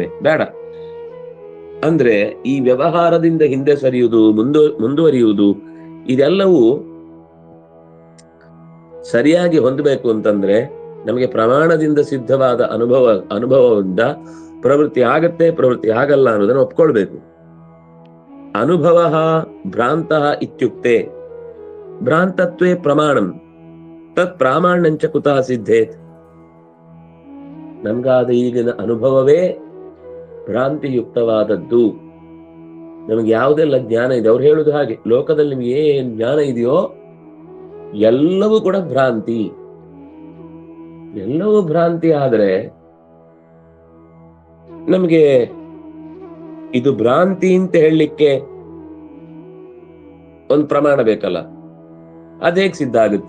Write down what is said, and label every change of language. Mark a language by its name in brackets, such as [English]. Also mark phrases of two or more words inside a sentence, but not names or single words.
[Kannada] ಬೇಡ ಅಂದ್ರೆ ಈ ವ್ಯವಹಾರದಿಂದ ಹಿಂದೆ ಸರಿಯುವುದು ಮುಂದುವರಿಯುವುದು ಇದೆಲ್ಲವೂ ಸರಿಯಾಗಿ ಹೊಂದಬೇಕು ಅಂತಂದ್ರೆ ನಮಗೆ ಪ್ರಮಾಣದಿಂದ ಸಿದ್ಧವಾದ ಅನುಭವದಿಂದ ಪ್ರವೃತ್ತಿ ಆಗತ್ತೆ, ಪ್ರವೃತ್ತಿ ಆಗಲ್ಲ ಅನ್ನೋದನ್ನು ಒಪ್ಕೊಳ್ಬೇಕು. [Sanskrit] ಅನುಭವ ಭ್ರಾಂತಃ ಇತ್ಯುಕ್ತೆ ಭ್ರಾಂತತ್ವೇ ಪ್ರಮಾಣಂ ತತ್ ಪ್ರಾಮಾಣ್ಯಂಚ ಕುತಃ ಸಿದ್ಧೇತ್. [Kannada] ನಮ್ಗಾದ ಈಗಿನ ಅನುಭವವೇ ಭ್ರಾಂತಿಯುಕ್ತವಾದದ್ದು. ನಮ್ಗೆ ಯಾವುದೆಲ್ಲ ಜ್ಞಾನ ಇದೆ, ಅವ್ರು ಹೇಳುದು ಹಾಗೆ, ಲೋಕದಲ್ಲಿ ನಿಮ್ಗೆ ಏನ್ ಜ್ಞಾನ ಇದೆಯೋ ಎಲ್ಲವೂ ಕೂಡ ಭ್ರಾಂತಿ. ಎಲ್ಲವೂ ಭ್ರಾಂತಿ ಆದ್ರೆ ನಮ್ಗೆ ಇದು ಭ್ರಾಂತಿ ಅಂತ ಹೇಳಲಿಕ್ಕೆ ಒಂದು ಪ್ರಮಾಣ ಬೇಕಲ್ಲ, ಅದೇಗ್ ಸಿದ್ಧ ಆಗುತ್ತೆ?